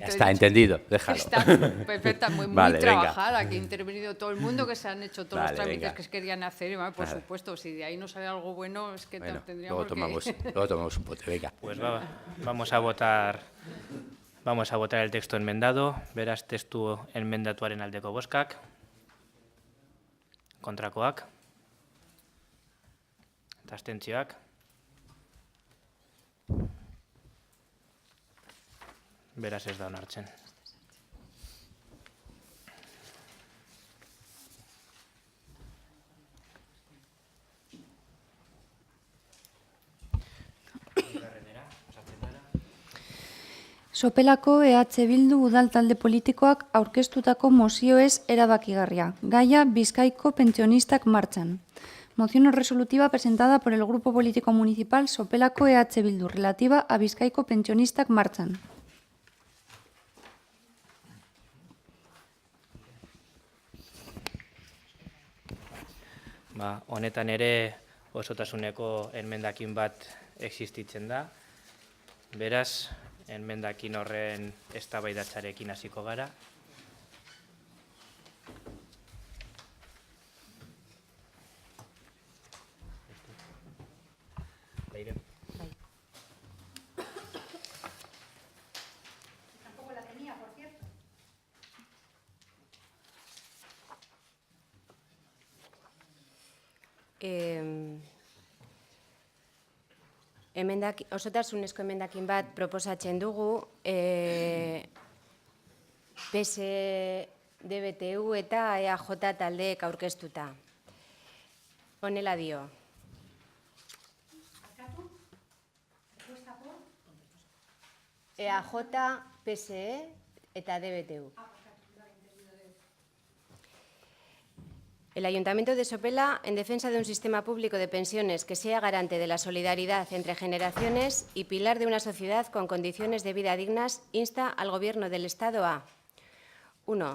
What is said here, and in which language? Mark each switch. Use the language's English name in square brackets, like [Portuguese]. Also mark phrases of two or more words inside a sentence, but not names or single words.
[Spanish] Ya está, entendido, déjalo. Está perfecta, muy Vale, trabajada, venga. que ha intervenido todo el mundo, que se han hecho todos Vale, los trámites venga. que se querían hacer. Y, bueno, por Nada. supuesto, si de ahí no sale algo bueno, es que Bueno, tendríamos luego tomamos un pote, venga. Pues vamos a votar el texto enmendado. [Basque] Beraz, testu enmendatuaren aldeko bozkak. Kontrakoak. Eta abstentzioak. Beraz ez da onartzen. Sopelako EH Bildu udal talde politikoak aurkeztutako mozioez erabakigarria. Gaia Bizkaiko pentsionistak martxan. [Spanish] Moción resolutiva presentada por el Grupo Político Municipal Sopelako EH Bildu relativa a Bizkaiko pentsionistak martxan. [Basque] Honetan ere osotasuneko enmendakin bat existitzen da. Beraz, enmendakin horren eztabaidatzarekin hasiko gara. [Spanish] Tampoco la tenía, por cierto. [Basque] Osotasunezko emendakin bat proposatzen dugu, PS, DBTU eta EAJ taldeek aurkeztuta. Honela dio. EAJ, PSE eta DBTU. [Spanish] El Ayuntamiento de Sopela, en defensa de un sistema público de pensiones que sea garante de la solidaridad entre generaciones y pilar de una sociedad con condiciones de vida dignas, insta al Gobierno del Estado a 1.